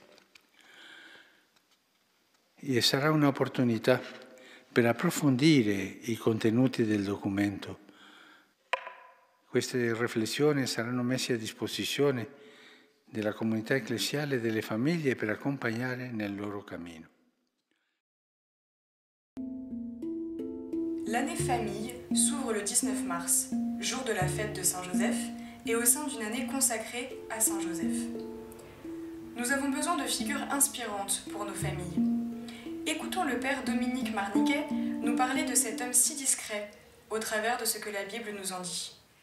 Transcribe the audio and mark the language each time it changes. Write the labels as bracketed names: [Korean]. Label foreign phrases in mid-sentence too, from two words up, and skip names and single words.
[Italian] E sarà un'opportunità per approfondire i contenuti del documento. Queste riflessioni saranno messe a disposizione della comunità ecclesiale e delle famiglie per accompagnare nel loro cammino. [French] L'année famille s'ouvre le 19 mars, jour de la fête de Saint-Joseph, et au sein d'une année consacrée à Saint-Joseph. Nous avons besoin de figures inspirantes pour nos familles. Écoutons le père Dominique Marniquet nous parler de cet homme si discret, au travers de ce que la Bible nous en dit.